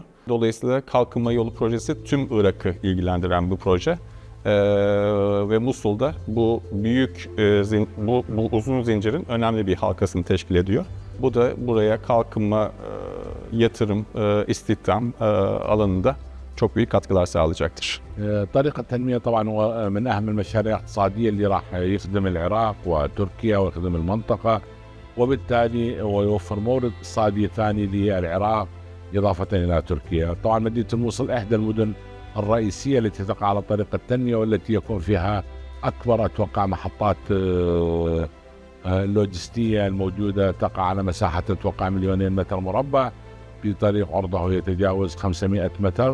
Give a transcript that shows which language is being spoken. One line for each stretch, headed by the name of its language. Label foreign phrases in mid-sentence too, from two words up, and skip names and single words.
Turkish: Dolayısıyla Kalkınma Yolu projesi tüm Irak'ı ilgilendiren bu proje. Ve Musul'da bu büyük, bu uzun zincirin önemli bir halkasını teşkil ediyor. Bu da buraya kalkınma, yatırım, istihdam alanında çok büyük katkılar sağlayacaktır.
Arabic: طريق التنمية طبعا هو من أهم المشاريع الاقتصادية اللي راح يخدم العراق وتركيا ويخدم المنطقة، وبالتالي هو يوفر مورد اقتصادي ثاني للعراق إضافة إلى تركيا. طبعا مدينة الموصل إحدى المدن الرئيسية التي تقع على طريق التنمية والتي يكون فيها أكبر أتوقع محطات اللوجستية الموجودة، تقع على مساحة أتوقع 2,000,000 متر مربع بطريق عرضه يتجاوز 500 متر.